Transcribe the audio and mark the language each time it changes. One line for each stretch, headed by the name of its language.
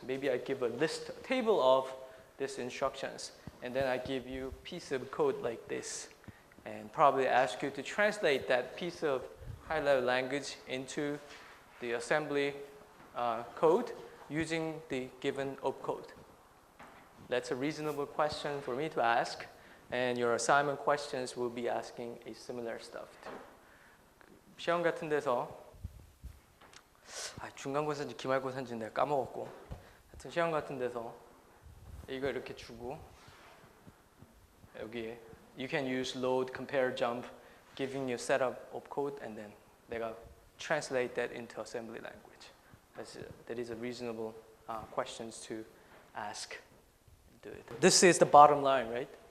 English: Maybe I give a table of these instructions, and then I give you a piece of code like this, and probably ask you to translate that piece of high-level language into the assembly code using the given opcode. That's a reasonable question for me to ask, and your assignment questions will be asking a similar stuff too.
Korean: 시험 같은 데서 중간고사인지 기말고사인지 내가 까먹었고, 하여튼 시험 같은 데서 이거 이렇게 주고 여기에
English: you can use load, compare, jump, giving you setup of code, and then
Korean: 내가
English: translate that into assembly language. That is a reasonable questions to ask. Do it. This is the bottom line, right?